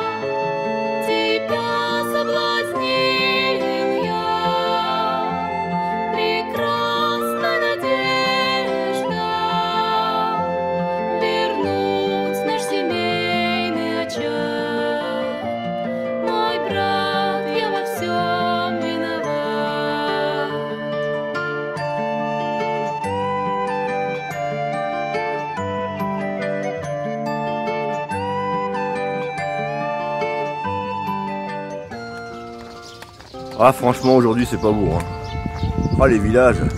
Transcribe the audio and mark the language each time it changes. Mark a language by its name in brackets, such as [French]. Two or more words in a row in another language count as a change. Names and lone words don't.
[Russian] Тебя соблазнил я, прекрасная надежда. Вернуть наш семейный очаг. Мой брат, я во всем виноват. [French] Ah franchement aujourd'hui c'est pas beau. Hein. Ah les villages.